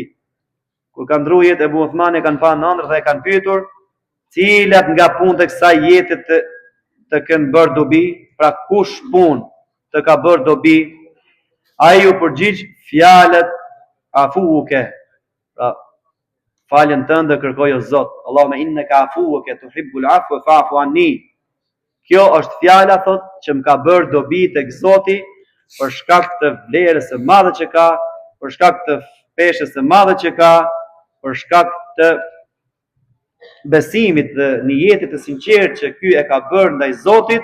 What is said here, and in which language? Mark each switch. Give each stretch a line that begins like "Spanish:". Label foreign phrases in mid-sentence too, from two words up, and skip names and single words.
Albanian: Kur ka ndruar jetë Ebu Uthmani, kanë pa në ëndër dhe e kanë pyetur: cilat nga punët e kësaj jete të kanë bërë dobi? Pra kush punë të ka bërë dobi? Ai u përgjigj: fjalët afuuke. Pra faljen tënde kërkoj o Zot.
Arabic: اللهم إنك عفوك تحب العفو فاعف عني.
Albanian: Kjo është fjala, thot, që më ka bërë dobi tek Zoti për shkak të vlerës së madhe që ka, për shkak të peshës së madhe që ka, për shkak të besimit dhe niyetit të sinqertë që ky e ka bërë ndaj Zotit.